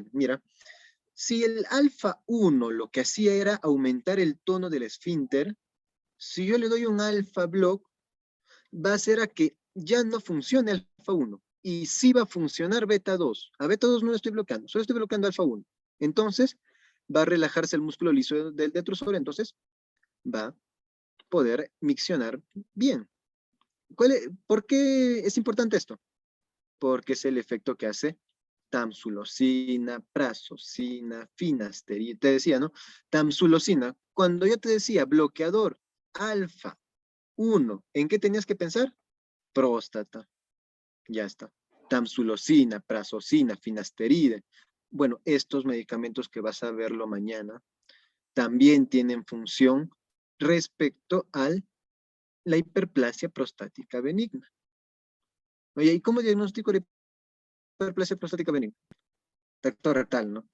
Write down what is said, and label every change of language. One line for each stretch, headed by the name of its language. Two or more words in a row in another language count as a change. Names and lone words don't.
Spanish: Mira, si el alfa 1 lo que hacía era aumentar el tono del esfínter, Si yo le doy un alfa block, va a hacer a que ya no funcione alfa 1 y sí va a funcionar beta 2. A beta 2 no lo estoy bloqueando, solo estoy bloqueando alfa 1. Entonces, va a relajarse el músculo liso del detrusor, entonces va a poder miccionar bien. ¿Por qué es importante esto? Porque es el efecto que hace tamsulosina, prazosina, finasterida. Te decía, ¿no? Tamsulosina. Cuando yo te decía bloqueador alfa 1, ¿en qué tenías que pensar? Próstata. Ya está. Tamsulosina, prazosina, finasterida. Bueno, estos medicamentos que vas a verlo mañana también tienen función respecto a la hiperplasia prostática benigna. Oye, ¿y cómo diagnostico la hiperplasia prostática benigna? Tacto rectal, ¿no?